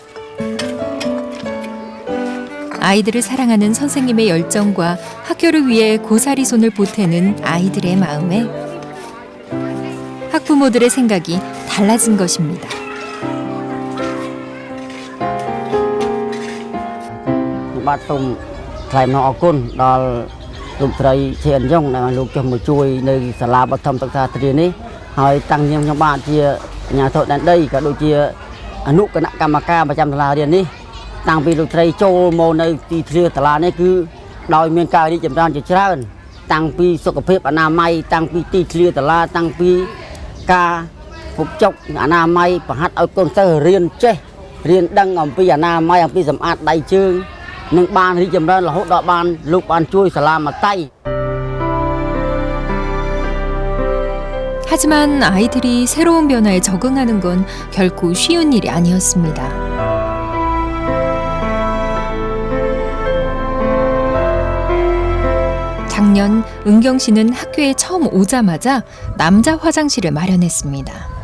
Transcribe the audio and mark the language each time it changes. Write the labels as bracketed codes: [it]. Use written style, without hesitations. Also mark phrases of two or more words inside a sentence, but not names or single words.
[ko] 아이들을 사랑하는 선생님의 열정과 학교를 위해 고사리 손을 보태는 아이들의 마음에 학부모들의 생각이 달라진 것입니다. [km] 좀 ថ្លែងអំណរអគុណដល់លោកស្រីឈៀនយ៉ុងដែលលោកចុះមកជួយនៅសាលាបឋមសិក្សាទ្រានេះហើយតាំងខ្ញុំបាទជា អាជ្ញាធរដែនដីក៏ដូចជាអនុគណៈកម្មការប្រចាំសាលារៀននេះតាំងពីលោកស្រីចូលមកនៅទីធ្លាសាលានេះគឺដោយមានការរីកចម្រើនជាច្រើនតាំងពីសុខភាពអនាម័យតាំងពីទីធ្លាសាលាតាំងពីការពុកចុកអនាម័យបង្ហាត់ឲ្យកូនសិស្សរៀនចេះរៀនដឹងអំពីអនាម័យអំពីសម្អាតដៃជើង នឹងបានរីកចម្រើនរហូតដល់បានលោកបានជួយសាលាមកតៃ [ko] 하지만 아이들이 새로운 변화에 적응하는 건 결코 쉬운 일이 아니었습니다. 작년 은경 씨는 학교에 처음 오자마자 남자 화장실을 마련했습니다.